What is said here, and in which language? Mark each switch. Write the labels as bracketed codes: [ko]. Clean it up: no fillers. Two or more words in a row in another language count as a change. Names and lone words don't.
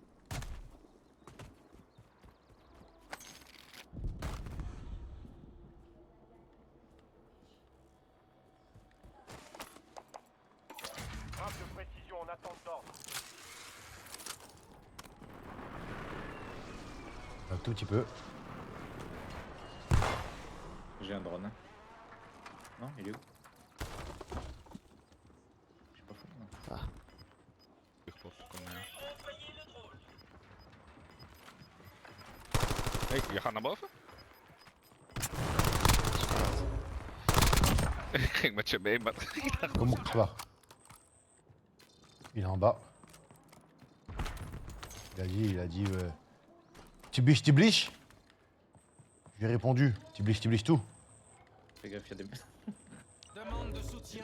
[fr] Frappe de précision en attente d'ordre. Un tout petit peu. J'ai un drone. Hein. Non, il est où? Je suis pas fou. Non. [nl] Hey, je gaat naar boven? Ik ging met je mee, maar [fr] Comment ça va? Il est en bas. Il a dit tu bliches? Je lui ai répondu, tu bliches tout. Fais gaffe, y'a des mecs. Demande de soutien